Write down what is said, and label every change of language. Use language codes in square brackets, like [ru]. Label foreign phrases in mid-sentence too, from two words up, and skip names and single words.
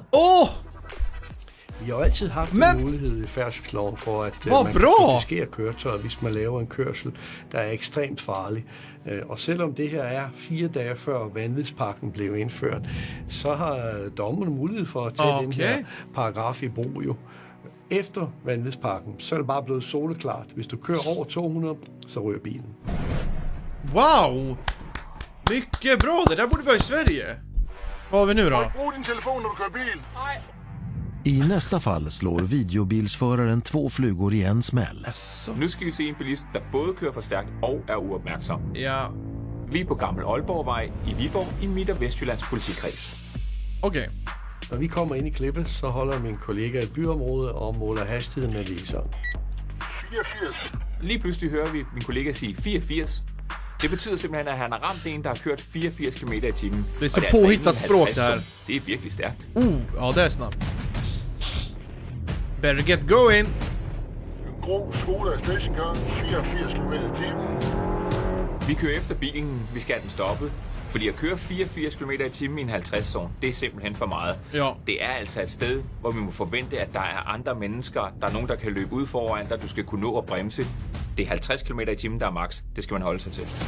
[da] Vi har jo altid haft en mulighed i færdselsloven for, at man kan konfiskere køretøjer, hvis man laver en kørsel, der er ekstremt farlig. Og selvom det her er 4 dage før vanvidspakken blev indført, så har dommerne mulighed for at tage den her paragraf i brug jo. Efter vanvidspakken, så er det bare blevet soleklart. Hvis du kører over 200, så ryger bilen. [sv] Wow! Mycket bra, det där borde vara i Sverige. Vad har vi nu då? [da] Brug din telefon [sv] när du kör bil. Nej. I nästa fall slår videobilsföraren 2 flugor i en smäll. [da] Nu skal vi se en bilist, der både kører for stærkt og er uopmærksom. [sv] Ja. [da] Vi er på Gammel Aalborgvej i Viborg i Midt- og Vestjyllands politikreds. [sv] Okej. [da] Når vi kommer ind i klippet, så holder min kollega et byområde og måler hastigheden med viseren. 84. Lige pludselig hører vi min kollega sige 84. Det betyder simpelthen, at han har ramt en, der har kørt 84 km i timen. [sv] Det är så påhittat språk det här. Det är [da] virkelig stærkt. [sv] Ja, det är snabbt. [en] Better get going. [da] En grå Skoda stationcar, 84 km i timen. Vi kører efter bilen, vi skal have den stoppet. Fordi at køre 84 km i timen i en 50-zone, det er simpelthen for meget. Ja. Det er altså et sted, hvor vi må forvente, at der er andre mennesker. Der er nogen, der kan løbe ud foran dig. Du skal kunne nå at bremse. Det er 50 km i timen, der er max. Det skal man holde sig til.